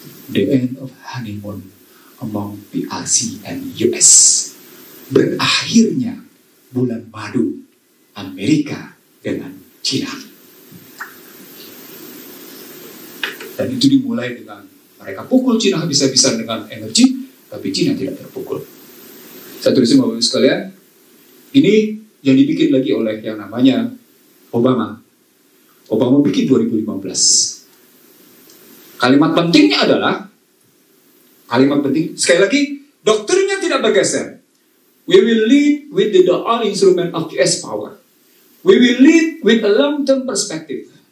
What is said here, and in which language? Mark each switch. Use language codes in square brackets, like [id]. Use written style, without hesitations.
[en] The end of honeymoon among PRC and US. [id] Berakhirnya bulan madu Amerika dengan Cina. Dan itu dimulai dengan mereka pukul Cina habis-habisan dengan energi, tapi Cina tidak terpukul. Saya tulisin Bapak-Ibu sekalian, ini yang dibikin lagi oleh yang namanya Obama. Obama bikin 2015. Kalimat pentingnya adalah, sekali lagi, doktrinnya tidak bergeser. [en] We will lead with the all instrument of US power. We will lead with a long-term perspective.